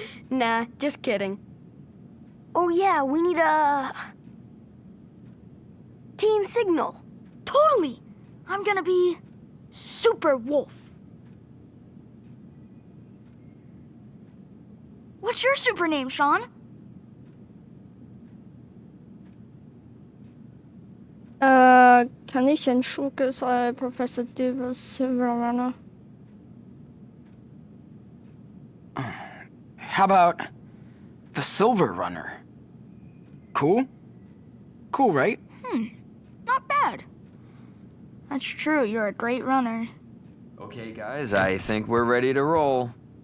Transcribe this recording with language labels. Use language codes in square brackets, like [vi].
[en] Nah, just kidding. Oh yeah, we need a... team signal. Totally! I'm gonna be Super Wolf. What's your super name, Sean? [de] Kann ich ein Schurke sein, Professor Davis Silverrunner? [en] How about the Silver Runner? Cool? Cool, right? Not bad. That's true, you're a great runner. Okay, guys, I think we're ready to roll.